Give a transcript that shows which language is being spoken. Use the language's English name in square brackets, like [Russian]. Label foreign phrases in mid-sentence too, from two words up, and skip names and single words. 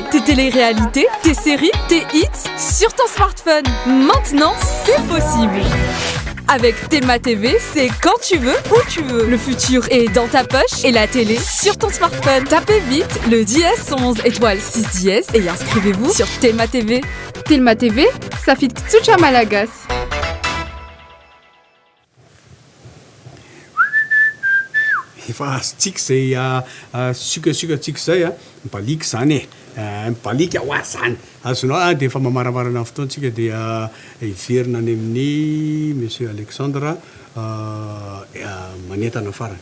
[French] Tes téléréalités, tes séries, tes hits sur ton smartphone. Maintenant, c'est possible. Avec Thelma TV, c'est quand tu veux, où tu veux. Le futur est dans ta poche et la télé sur ton smartphone. Tapez vite le dièse 11 étoile 6 dièse et inscrivez-vous sur Thelma TV. [Malagasy] Thelma TV, safid tsotra malagasy. Efa azontsika zay sukasukatsika zay mibaliky zany mibaliky aoazy zany azonao dia efa mamaramarana fotoantsika dia iverina any amin'ny monsieur Alexandre manentana farany.